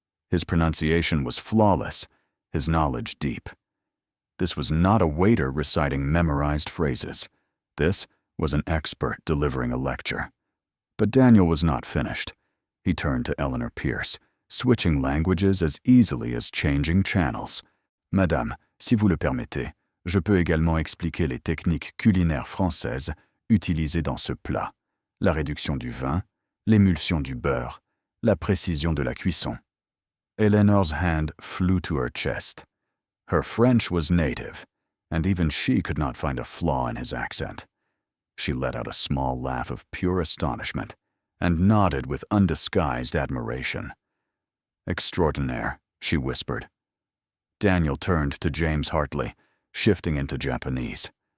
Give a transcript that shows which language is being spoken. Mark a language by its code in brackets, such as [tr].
[en] His pronunciation was flawless, his knowledge deep. This was not a waiter reciting memorized phrases. This was an expert delivering a lecture. But Daniel was not finished. He turned to Eleanor Pierce, switching languages as easily as changing channels. [fr] "Madame, si vous le permettez, je peux également expliquer les techniques culinaires françaises utilisées dans ce plat. La réduction du vin, l'émulsion du beurre, la précision de la cuisson." [en] Eleanor's hand flew to her chest. Her French was native, and even she could not find a flaw in his accent. She let out a small laugh of pure astonishment and nodded with undisguised admiration. [fr] "Extraordinaire," [en] she whispered. Daniel turned to James Hartley, shifting into Japanese.